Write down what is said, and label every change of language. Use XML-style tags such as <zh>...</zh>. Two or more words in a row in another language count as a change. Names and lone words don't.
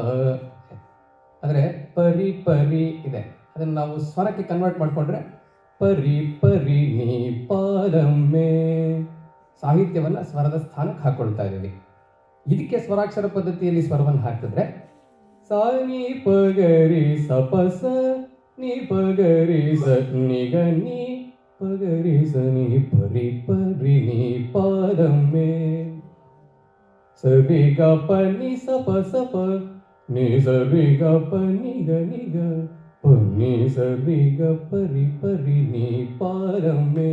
<kn>ಆದರೆ ಪರಿ ಪರಿ ಇದೆ, ಅದನ್ನು ನಾವು ಸ್ವರಕ್ಕೆ ಕನ್ವರ್ಟ್ ಮಾಡಿಕೊಂಡ್ರೆ</kn> <te>పరి పరి నీ పాదమ్మే.</te> <kn>ಸಾಹಿತ್ಯವನ್ನು ಸ್ವರದ ಸ್ಥಾನಕ್ಕೆ ಹಾಕೊಳ್ತಾ ಇದ್ದೀವಿ. ಇದಕ್ಕೆ ಸ್ವರಾಕ್ಷರ ಪದ್ಧತಿಯಲ್ಲಿ ಸ್ವರವನ್ನು ಹಾಕಿದ್ರೆ ಸ ನಿ ಪಗರಿ ಸ ಪ ಸ ನಿ ಪಗರಿ ಸ ನಿ ಗ ನಿ ಪಗರಿ ಸ ನಿ</kn> <te>పరి పరి ని పాదమ్మే.</te> <kn>ಸರಿ ಗ ಪ ನಿ ಸ ಪ ನಿ ಸರಿ ಗ ಪ ನಿ ಗ ಪ ನಿ ಸರಿ ಗ</kn> <te>పరి పరి ని పారమే</te>